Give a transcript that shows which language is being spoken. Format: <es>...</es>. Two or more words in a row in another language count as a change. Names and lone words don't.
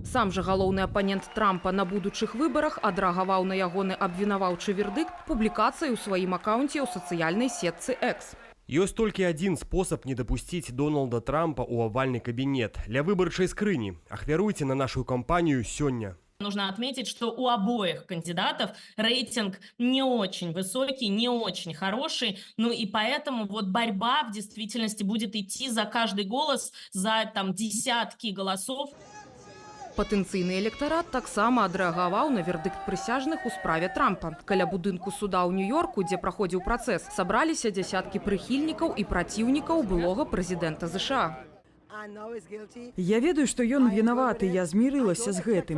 <be>Сам жа галоўны апанент Трампа на будучых выбарах адрэагаваў на ягоны абвінаваўчы вердыкт публікацыяй у сваім акаунце ў сацыяльнай сетцы X. Ёсць толькі адзін спосаб не дапусціць Дональда Трампа ў авальны кабінет ля выбарчай скрыні. Ахвяруйце на нашу кампанію сёння.</be> <ru>Нужно отметить, что у обоих кандидатов рейтинг не очень высокий, не очень хороший. Ну и поэтому вот борьба в действительности будет идти за каждый голос, за там десятки голосов.</ru> <be>Патэнцыйны электарат таксама адрэагаваў на вердыкт прысяжных у справе Трампа. Каля будынку суда ў Нью-Йорку, дзе праходзіў працэс, сабраліся дзясяткі прыхільнікаў і праціўнікаў былога прэзідэнта ЗША. Я ведаю, што ён вінаваты, я змірылася з гэтым.</be>